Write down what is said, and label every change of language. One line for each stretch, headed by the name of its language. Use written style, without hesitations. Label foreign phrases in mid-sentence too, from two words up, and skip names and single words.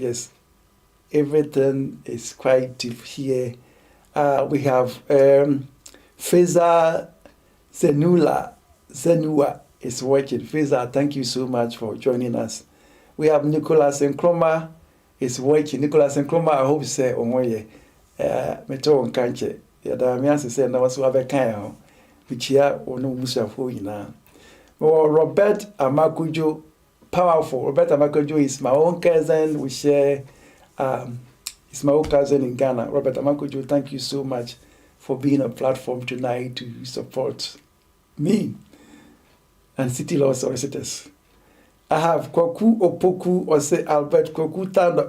English: Yes, everything is quite deep here. We have Feza Zenua is watching. Feza, thank you so much for joining us. We have Nicholas Nkrumah is watching. Nicholas Nkrumah, I hope say Omoye. Meto on Kanche. Yadamias say na wasu abeka Vichia ono musafo ina. Robert Amakujo, powerful. Robert Amakujo is my own cousin. We share it's my own cousin in Ghana. Robert Amakujo, thank you so much for being on platform tonight to support me and City Law Solicitors. I have Kwaku Opoku or say Albert Kwaku Tando.